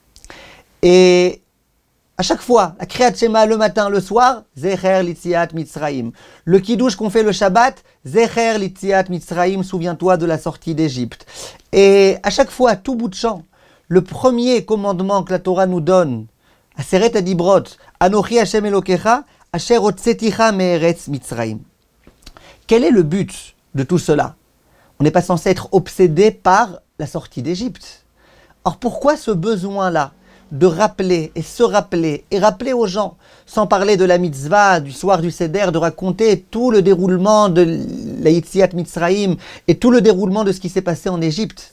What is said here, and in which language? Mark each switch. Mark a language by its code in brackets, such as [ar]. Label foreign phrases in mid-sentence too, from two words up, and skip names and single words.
[fr] Et à chaque fois, la [he] קריאת שמע [fr] le matin, le soir, [he] זכר ליציאת מצרים. [fr] Le Kiddush qu'on fait le Shabbat, [he] זכר ליציאת מצרים, [fr] souviens-toi de la sortie d'Égypte. Et à chaque fois, tout bout de champ, le premier commandement que la Torah nous donne, [he] עשרת הדברות, אנכי ה' אלקיך, אשר הוצאתיך מארץ מצרים. [fr] Quel est le but de tout cela? On n'est pas censé être obsédé par la sortie d'Égypte. Or pourquoi ce besoin-là de rappeler et se rappeler et rappeler aux gens, sans parler de la mitzvah, du soir du Seder, de raconter tout le déroulement de la [he] יציאת מצרים [fr] et tout le déroulement de ce qui s'est passé en Égypte?